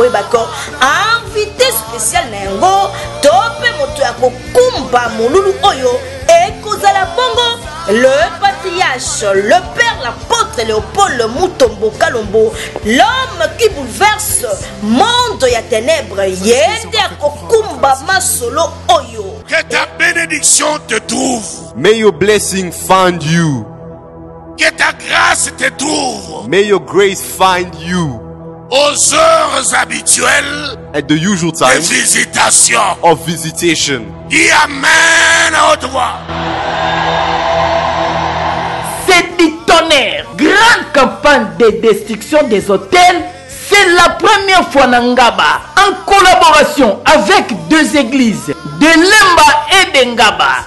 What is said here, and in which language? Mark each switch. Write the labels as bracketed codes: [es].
[ln] Boye bako invité spécial na yango tope moto ya kokumba molulu oyo ekozala bongo [fr] le patriarche, le père, l'apôtre [ln] Léopold Mutombo Kalombo, [fr] l'homme qui bouleverse monde [ln] ya ténèbres, yende akokumba masolo oyo. [fr] Que ta bénédiction te trouve. [en] May your blessing find you. [fr] Que ta grâce te trouve. [en] May your grace find you. [fr] Aux heures habituelles [en] at the usual time [fr] de visitation. [en] Of visitation. [fr] Dis amen à haute voix. C'est du tonnerre. Grande campagne de destruction des hôtels. C'est la première fois na Ngaba, en collaboration avec deux églises, de Lemba et de Ngaba.